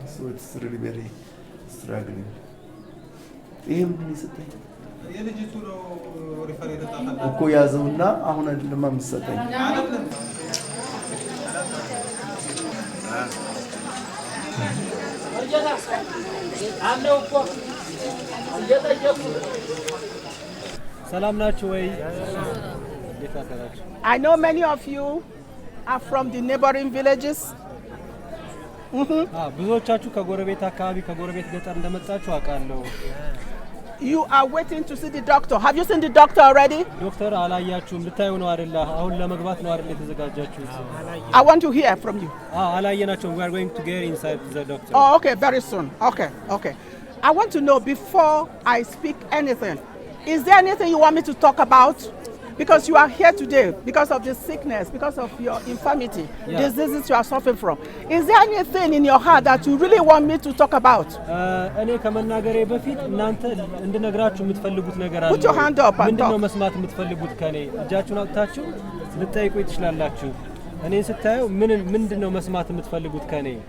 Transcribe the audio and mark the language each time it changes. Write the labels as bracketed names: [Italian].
[English] So it's really very struggling. [Amharic] ይሄም ምን ይሰጠኝ? የልጅቱ ነው ሪፈር የተጣጣለ እኮ ያዘውና አሁን አይደለም የምትሰጠኝ። ሰላም ናችሁ ወይ? [English] I know many of you are from the neighboring villages. [Amharic] ብዙዎቻችሁ ከጎረቤት አካባቢ ከጎረቤት ገጠር እንደመጣችሁ አውቃለሁ። [English] You are waiting to see the doctor. Have you seen the doctor already? [Amharic] ዶክተር አላያችሁም? ልታዩ ነው አይደል? አሁን ለመግባት ነው አይደል የተዘጋጃችሁት? [English] I want to hear from you. [Amharic] አላየናቸውም. [English] We are going to get inside the doctor. Oh, okay, very soon. Okay. I want to know before I speak anything. Is there anything you want me to talk about? Because you are here today because of the sickness, because of your infirmity, diseases you are suffering from. Is there anything in your heart that you really want me to talk about? [Amharic] እኔ ከመናገሬ በፊት እናንተ እንድነግራችሁ የምትፈልጉት ነገር አለ። [English] Put your hand up and [Amharic] ምንድነው መስማት የምትፈልጉት ከኔ? እጃችሁን አውጥታችሁ ልትጠይቁ ትችላላችሁ። እኔን ስታዩ ምንድነው መስማት የምትፈልጉት ከኔ?